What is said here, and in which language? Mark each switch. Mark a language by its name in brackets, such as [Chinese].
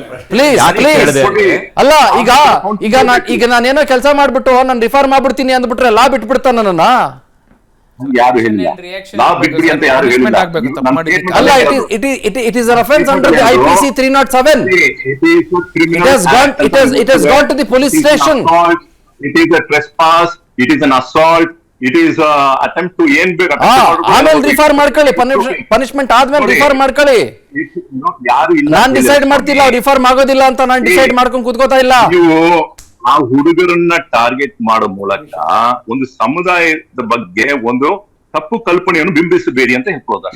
[Kannada] Please ಅಲ್ಲ, ಈಗ ನಾನೇನೋ ಕೆಲಸ ಮಾಡ್ಬಿಟ್ಟು ನಾನು ರಿಫಾರ್ಮ್ ಮಾಡ್ಬಿಡ್ತೀನಿ ಅಂದ್ಬಿಟ್ರೆ ಲಾ ಬಿಟ್ಬಿಡ್ತಾನ ನನ್ನ? ಯಾರು ಹೇಳಿಲ್ಲ, ಲಾ ಬಿಟ್ಬಿಡಿ ಅಂತ ಯಾರು ಹೇಳಿಲ್ಲ. ಅಲ್ಲ, [English] it is an offense under the IPC 307. It has gone to the police station. It is a trespass, it is an assault, it is attempt to [Kannada] ಏನ್ ಬೇಕು ಆಮೇಲೆ ರಿಫಾರ್ಮ್ ಮಾಡ್ಕೊಳ್ಳಿ, ಪನಿಷ್ಮೆಂಟ್ ಆದ್ಮೇಲೆ ರಿಫಾರ್ಮ್ ಮಾಡ್ಕೊಳ್ಳಿ. ಯಾರು ಇಲ್ಲ, ನಾನ್ ಡಿಸೈಡ್ ಮಾಡ್ತಿಲ್ಲ ರಿಫಾರ್ಮ್ ಆಗೋದಿಲ್ಲ ಅಂತ. ನಾನ್ ಡಿಸೈಡ್ ಮಾಡ್ಕೊಂಡು ಕೂತ್ಕೋತಾ ಇಲ್ಲ. ನೀವು ಆ ಹುಡುಗರನ್ನ ಟಾರ್ಗೆಟ್ ಮಾಡೋ ಮೂಲಕ ಒಂದು ಸಮುದಾಯದ ಬಗ್ಗೆ ಒಂದು ತಪ್ಪು ಕಲ್ಪನೆಯನ್ನು ಬಿಂಬಿಸಬೇಡಿ ಅಂತ ಹೇಳ್ಬೋದು.